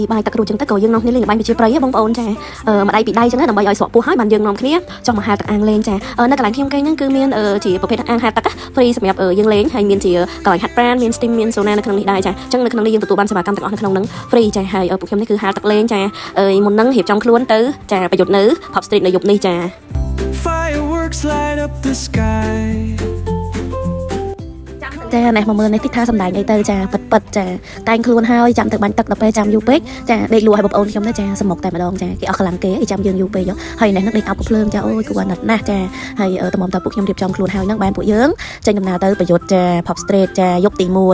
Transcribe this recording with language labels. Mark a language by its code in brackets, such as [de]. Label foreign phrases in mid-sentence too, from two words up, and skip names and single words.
[km] បាយទឹកគ្រូចឹងទៅក៏យើងនាំគ្នាលេងល្បែងវិជាប្រៃបងប្អូនចាម្ដាយពីដៃចឹងដើម្បីឲ្យស្រក់ពោះហើយបានយើងនាំគ្នាចុះមកហាលទឹកអាំងលេងចានៅកន្លែងខ្ញុំគេហ្នឹងគឺមានជាប្រភេទអាំងហាលទឹកហ្វ្រីសម្រាប់យើងលេងហើយមានជាកន្លែងហាត់ប្រាណមាន steam មានសូណានៅក្នុងនេះដែរចាអញ្ចឹងនៅក្នុងនេះយើងទទួលបានសេវាកម្មទាំងអស់នៅក្នុងហ្នឹងហ្វ្រីចាហើយពួកខ្ញុំនេះគឺហាលទឹកលេងចាមុនហ្នឹងរៀបចំខ្លួនទៅចាប្រយុទ្ធនៅ Pop Street នៅយប់នេះចា [en] Fireworks light up the sky [km] ចាណែមកមើលនេះទីថាសំដែងអីទៅចាពិតចាតែងខ្លួនហើយចាំទៅបាញ់ទឹកដល់ពេលចាំយូរពេកចាដេកលួឲ្យបងប្អូនខ្ញុំទៅចាសមុកតែម្ដងចាគេអស់ខ្លាំងគេចាំយើងយូរពេកហើយនេះនឹងដេកអោបកំភ្លើងចាអូយគួរណាស់ណាស់ចាហើយតំបំតពួកខ្ញុំរៀបចំខ្លួនហើយហ្នឹងបានពួកយើងចេញដំណើរទៅប្រយុទ្ធចា Pop Street ចាយប់ទី1